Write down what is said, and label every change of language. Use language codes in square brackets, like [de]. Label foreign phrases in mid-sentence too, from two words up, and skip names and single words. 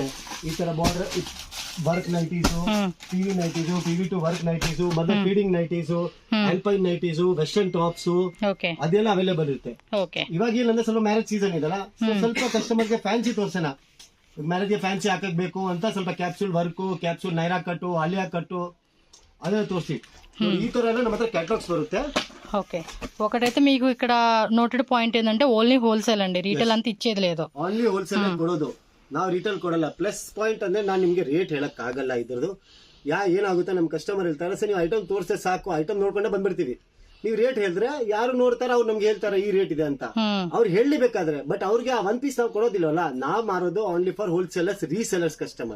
[kn] ಈ ತರ [en] border work nighties, TV nighties, TV to work nighties, [kn] ಮತ್ತೆ [en] feeding nighties, alpine nighties, western tops [kn] ಅದೆಲ್ಲ ಅವೈಲೇಬಲ್ ಇರುತ್ತೆ. ಇವಾಗ ಏನಂದ್ರೆ ಸ್ವಲ್ಪ [en] marriage season [kn] ಇದಲ್ಲ, ಸ್ವಲ್ಪ ಕಸ್ಟಮರ್ಗೆ ಫ್ಯಾನ್ಸಿ ತೋರ್ಸೋಣ. ಮ್ಯಾರೇಜ್ಗೆ ಫ್ಯಾನ್ಸಿ ಹಾಕಬೇಕು ಅಂತ ಸ್ವಲ್ಪ [en] capsule work, capsule [kn] ನೈರಾ ಕಟ್ಟು, ಆಲಿಯಾ ಕಟ್ಟು [te] అదే తోసి ఈ తరలో [kn] ನಮ್ಮ ಹತ್ರ ಕ್ಯಾಟಲಾಗ್ಸ್ ಬರುತ್ತೆ. [te] ఓకే, ఒకటైతే మీకు ఇక్కడ [en] noted point [te] ఏంటంటే [en] only wholesale [te] అండి, రీటైల్ ಅಂತ ఇచ్చేది లేదు. [en] only wholesale [kn] ಕೊಡೋದು, ನಾವು ರಿಟೇಲ್ ಕೊಡಲ್ಲ. [en] plus point [kn] ಅಂದ್ರೆ ನಾನು ನಿಮಗೆ ರೇಟ್ ಹೇಳಕ್ ಆಗಲ್ಲ ಇದ್ರದ್ದು. ಏನಾಗುತ್ತೆ ನಮ್ಮ ಕಸ್ಟಮರ್ ಹೇಳ್ತಾರೆ, ಸರ್ ನೀವು ಐಟಮ್ ತೋರಿಸಿದ್ರೆ ಸಾಕು, ಐಟಮ್ ನೋಡ್ಕೊಂಡೆ ಬಂದ್ಬಿಡ್ತೀವಿ. ನೀವು ರೇಟ್ ಹೇಳಿದ್ರೆ ಯಾರು ನೋಡ್ತಾರ ಅವ್ರು ನಮ್ಗೆ ಹೇಳ್ತಾರೆ ಈ ರೇಟ್ ಇದೆ ಅಂತ, ಅವ್ರು ಹೇಳಬೇಕಾದ್ರೆ. ಬಟ್ ಅವ್ರಿಗೆ ಆ 1 ಪೀಸ್ ನಾವು ಕೊಡೋದಿಲ್ಲವಲ್ಲ, ನಾವ್ ಮಾರೋದು [en] only for wholesalers, resellers customer.